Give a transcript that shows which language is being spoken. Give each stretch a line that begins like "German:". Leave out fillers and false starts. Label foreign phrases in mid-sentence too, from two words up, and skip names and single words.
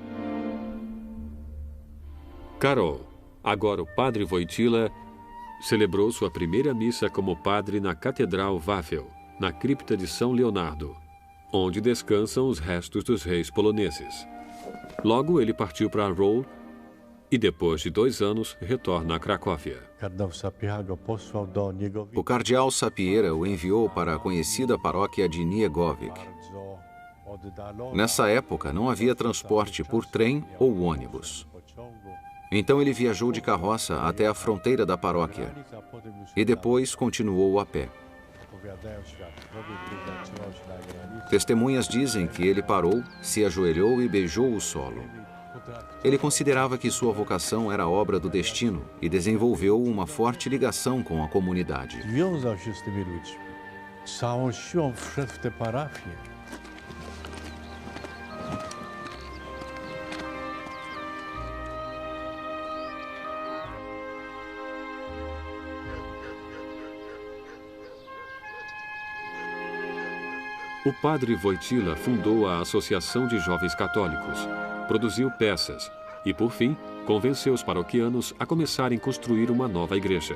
Portuguese: Karol, agora o padre Wojtyła, celebrou sua primeira missa como padre na Catedral Wawel, na cripta de São Leonardo, onde descansam os restos dos reis poloneses. Logo, ele partiu para Roll e, depois de 2 anos, retorna a Cracóvia.
Polish: Kardynał Sapieha go posłał do niego
Portuguese: O cardeal Sapieha o enviou para a conhecida paróquia de Niegowic.
Polish: bardzo oddalona.
Portuguese: Nessa época, não havia transporte por trem ou ônibus.
Polish: Pociągu.
Portuguese: Então ele viajou de carroça até a fronteira da paróquia
Polish: A potem już
Portuguese: e depois continuou a pé.
Polish: opowiadają świadkowie, gdy zatrzymał się na granicy.
Portuguese: Testemunhas dizem que ele parou, se ajoelhou e beijou o solo. Ele considerava que sua vocação era obra do destino e desenvolveu uma forte ligação com a comunidade.
Polish: Związał się z tymi ludźmi. Całą siłą wszedł w tę parafię.
Portuguese: O padre Wojtyła fundou a Associação de Jovens Católicos, produziu peças e, por fim, convenceu os paroquianos a começarem a construir uma nova igreja.